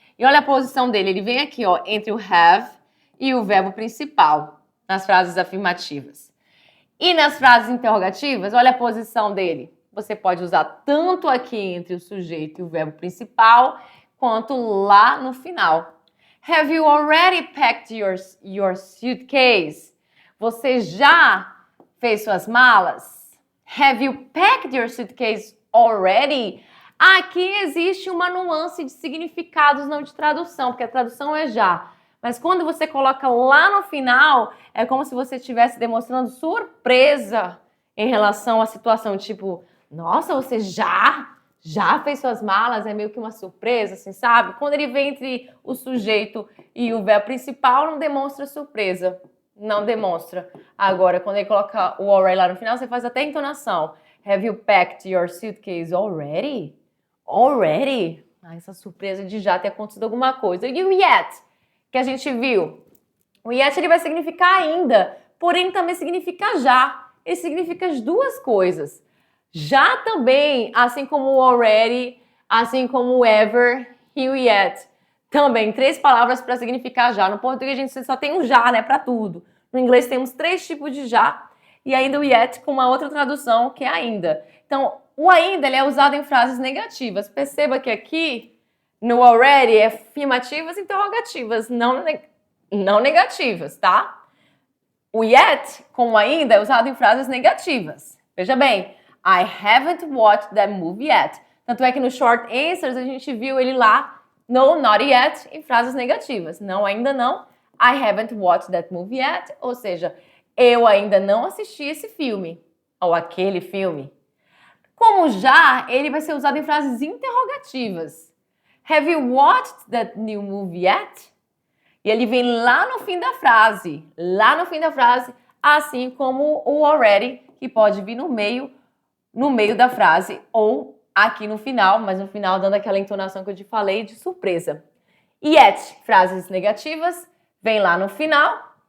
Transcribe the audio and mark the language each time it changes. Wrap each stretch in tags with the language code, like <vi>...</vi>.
<pt>E olha a posição dele, ele vem aqui, ó, entre o have e o verbo principal, nas frases afirmativas. E nas frases interrogativas, olha a posição dele. Você pode usar tanto aqui entre o sujeito e o verbo principal, quanto lá no final.</pt> <en>Have you already packed your suitcase?</en> <pt>Você já fez suas malas?</pt> <en>Have you packed your suitcase already?</en> <pt>Aqui existe uma nuance de significados, não de tradução, porque a tradução é já. Mas quando você coloca lá no final, é como se você estivesse demonstrando surpresa em relação à situação. Tipo, nossa, você já fez suas malas? É meio que uma surpresa, assim, sabe? Quando ele vem entre o sujeito e o verbo principal, não demonstra surpresa. Não demonstra. Agora, quando ele coloca o already lá no final, você faz até entonação.</pt> <en>Have you packed your suitcase already? Already?</en> <pt>Ah, essa surpresa de já ter acontecido alguma coisa. E o yet, que a gente viu? O yet ele vai significar ainda, porém também significa já. Ele significa as duas coisas. Já também, assim como o already, assim como o ever e o yet. Também, 3 palavras para significar já. No português a gente só tem um já, né, para tudo. No inglês temos 3 tipos de já e ainda o yet com uma outra tradução que é ainda. Então, o ainda ele é usado em frases negativas. Perceba que aqui no already é afirmativas e interrogativas, não negativas, tá? O yet, como ainda, é usado em frases negativas. Veja bem,</pt> <en>I haven't watched that movie yet.</en> <pt>Tanto é que no short answers a gente viu ele lá,</pt> <en>no, not yet,</en> <pt>em frases negativas. Não, ainda não.</pt> <en>I haven't watched that movie yet.</en> <pt>Ou seja, eu ainda não assisti esse filme. Ou aquele filme. Como já, ele vai ser usado em frases interrogativas.</pt> <en>Have you watched that new movie yet?</en> <pt>E ele vem lá no fim da frase. Lá no fim da frase, assim como o already, que pode vir no meio da frase ou aqui no final, mas no final dando aquela entonação que eu te falei de surpresa. Yet, frases negativas, vem lá no final.</pt>